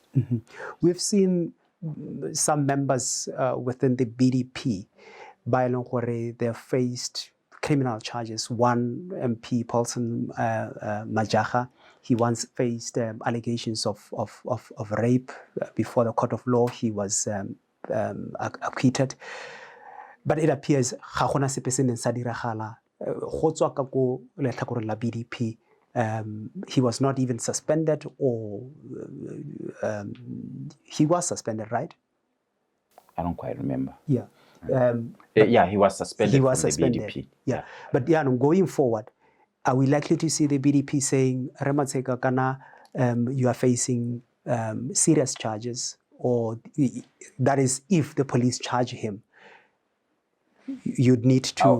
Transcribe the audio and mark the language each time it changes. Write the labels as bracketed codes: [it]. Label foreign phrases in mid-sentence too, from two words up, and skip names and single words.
[en] We've seen some members within the BDP, by Longore, they've faced criminal charges. One MP, Paulson Majaha, he once faced allegations of rape before the court of law. He was acquitted. But it appears [tn] ga gona sepe se neng sa diragala go tswa ka ko letlhakoreng la BDP. [en] He was not even suspended, or he was suspended, right? I don't quite remember. Yeah. He was suspended He was from suspended. the BDP. Yeah. But going forward, are we likely to see the BDP saying, Ramatseka Kana, you are facing serious charges, or that is, if the police charge him, you'd need to...